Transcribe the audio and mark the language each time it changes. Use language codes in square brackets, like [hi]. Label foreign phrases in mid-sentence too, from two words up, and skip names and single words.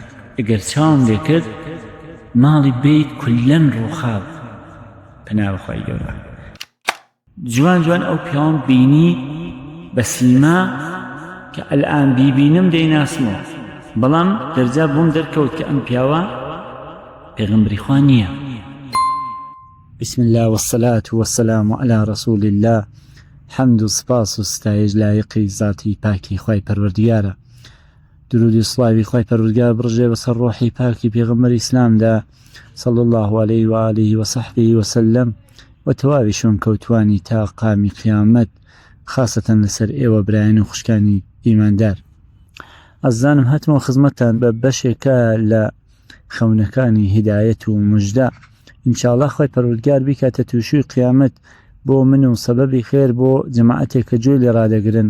[ckb] ئەگەر چاوم لێ کرد ماڵی بیت کولەن ڕووخاو. پەناوە خوای گەورە جوان جوان ئەو پیاوم بینی بە سیما کە ئەلئان بیبینم دەیناسمەوە، بەڵام دەرجا بۆم دەرکەوت کە ئەم پیاوە پێغەمبەری خوا نییە. [ar] بسم الله والصلاة والسلام على رسول الله. [ckb] حمد و سپاس و ستایش لایقی ذاتی پاکی خوای پەروەردگارە. درودی سڵاوی خوای پەروەردگار بڕژێ بەسەر ڕۆحی پاکی پێغەمبەری ئیسلامدا [ar] صلى الله عليه وآله وصحبه وسلم [ckb] و تەواوی شۆن کەوتوانی تا قامی قیامەت، خاصەتەن لەسەر ئێوە برایان و خوشکانی ئیماندار. ئەزانم هاتمەوە خزمەتتان بە بەشێکە لە خەونەکانی هیدایەت و موژدە. ئینشاءالله خوای پەروەردگار بیکاتە تووشوی قیامەت بۆ من و سەبەبی خێر بۆ جەماعەتێک کە گوێی لێ ڕادەگرن.